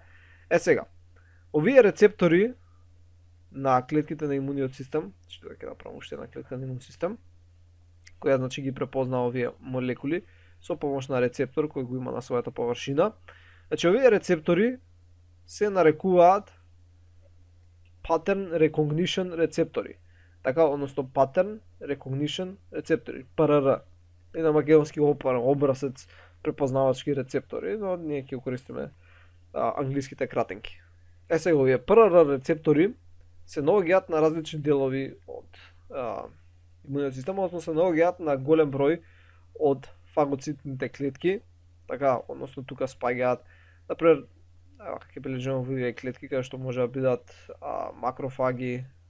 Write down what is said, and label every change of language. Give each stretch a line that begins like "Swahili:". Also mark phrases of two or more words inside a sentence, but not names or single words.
Macedonian: Сега, овие рецептори на клетките на имуниот систем, што ќе направам уште една клетка на имун систем, која значи ги препозна овие молекули со помош на рецептор кој го има на својата површина. Значи овие рецептори се нарекуваат
English: pattern recognition
Macedonian: рецептори. Така, односно
English: pattern recognition
Macedonian: рецептори, ПРР. И на македонски образец препознавачки рецептори, но ние ќе користиме англиските кратенки. Сега овие ПРР рецептори се наоѓаат на различни делови од имуниот систем, односно се наоѓаат на голем број од фагоцитните клетки, така, односно тука спаѓаат, например, ќе бележиме овие клетки каде што може да бидат макрофаги,